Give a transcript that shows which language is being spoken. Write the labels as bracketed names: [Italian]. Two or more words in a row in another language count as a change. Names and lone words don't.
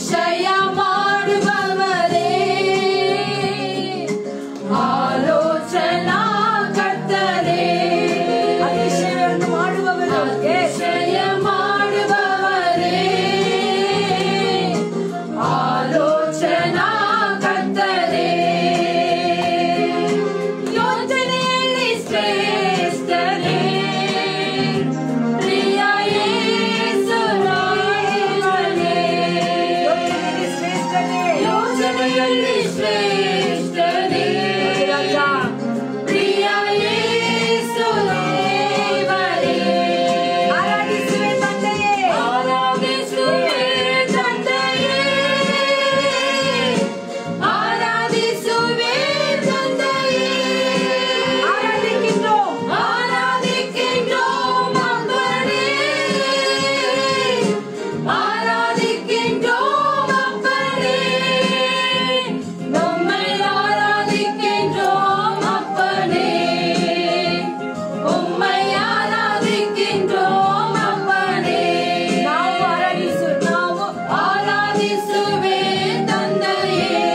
[Tamil] அதிசயமாடுபவரே ஆலோசனா கர்த்தரே அதிசயமாடுபவரே ஆலோசனா கர்த்தரே [Kannada] ಯೋಜನೆಯಲ್ಲಿ ಶ್ರೇಷ್ಠನೇ ಪ್ರಿಯ ಯೇಸುರಾಯನೇ ಯೋಜನೆಯಲ್ಲಿ ಶ್ರೇಷ್ಠನೇ ಪ್ರಿಯ ಯೇಸುದೇವರೇ ಆರಾಧಿಸುವೆ ತಂದೆಯೇ ಆರಾಧಿಸುವೆ ತಂದೆಯೇ [Tamil] ஆராதிக்கின்றோம் அப்பனே ஆராதிக்கின்றோம் அப்பனே உம்மை ஆராதிக்கின்றோம் அப்பனே உம்மை ஆராதிக்கின்றோம் அப்பனே [Kannada] ಆರಾಧಿಸುವೆ ತಂದೆಯೇ